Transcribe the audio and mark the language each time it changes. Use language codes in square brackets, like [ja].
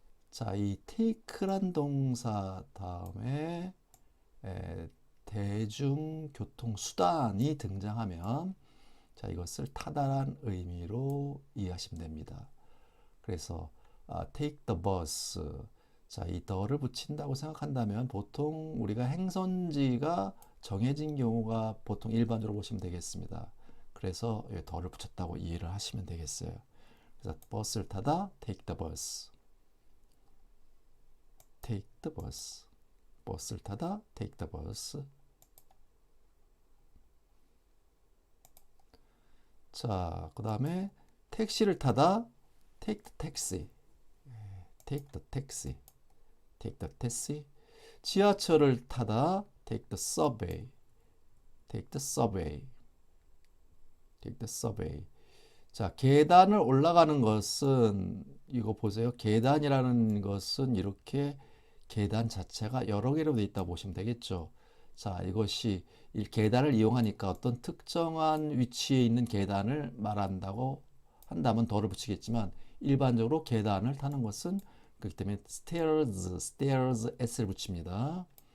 [ko] 자, 이 take란 동사 다음에 대중교통수단이 등장하면 자, 이것을 타다란 의미로 이해하시면 됩니다. [en] 그래서 take the bus. [ko] 자, 이 the를 붙인다고 생각한다면 보통 우리가 행선지가 정해진 경우가 보통 일반적으로 보시면 되겠습니다. 그래서 the를 붙였다고 이해를 하시면 되겠어요. 그래서 버스를 타다 [en] take the bus. take the bus. [ko] 버스를 타다 [en] take the bus. [ko] 자, 그 다음에 택시를 타다 [en] take the taxi. take the taxi. take the taxi. [ko] 지하철을 타다 [en] take the subway. take the subway. take the subway. [ko] 자, 계단을 올라가는 것은 이거 보세요. 계단이라는 것은 이렇게 계단 자체가 여러 개로 되어 있다고 보시면 되겠죠. 자, 이것이 이 계단을 이용하니까 어떤 특정한 위치에 있는 계단을 말한다고 한다면 더를 붙이겠지만 일반적으로 계단을 타는 것은 그렇기 때문에 stairs, s를 붙입니다.